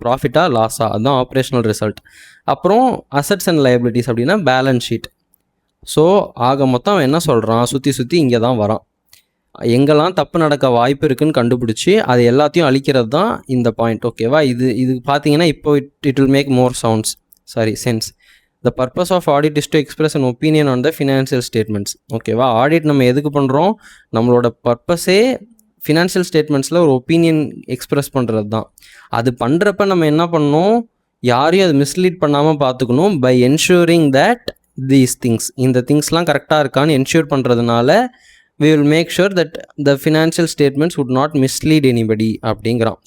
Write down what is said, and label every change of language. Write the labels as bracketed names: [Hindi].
[Tamil] ப்ராஃபிட்டா லாஸா, அதுதான் operational result. அப்புறம் assets and liabilities அப்படின்னா பேலன்ஸ் ஷீட். ஸோ ஆக மொத்தம் அவன் என்ன சொல்கிறான், சுற்றி இங்கே தான் வரான். எங்கெல்லாம் தப்பு நடக்க வாய்ப்பு இருக்குதுன்னு கண்டுபிடிச்சி அது எல்லாத்தையும் அழிக்கிறது தான் இந்த பாயிண்ட். ஓகேவா? இது பார்த்தீங்கன்னா இப்போ [English] It will make more sense. The purpose of audit is to express an opinion on the financial statements. [Tamil] ஓகேவா? ஆடிட் நம்ம எதுக்கு பண்ணுறோம், நம்மளோட பர்பஸே ஃபினான்ஷியல் ஸ்டேட்மெண்ட்ஸில் ஒரு ஒப்பீனியன் எக்ஸ்ப்ரெஸ் பண்ணுறது தான். அது பண்ணுறப்ப நம்ம என்ன பண்ணணும், யாரையும் அது மிஸ்லீட் பண்ணாமல் பார்த்துக்கணும். [English] by ensuring that these things, [Tamil] இந்த திங்ஸ்லாம் கரெக்டாக இருக்கான்னு என்ஷூர் பண்ணுறதுனால [English] we will make sure that the financial statements would not mislead anybody அப்படிங்கிறான்.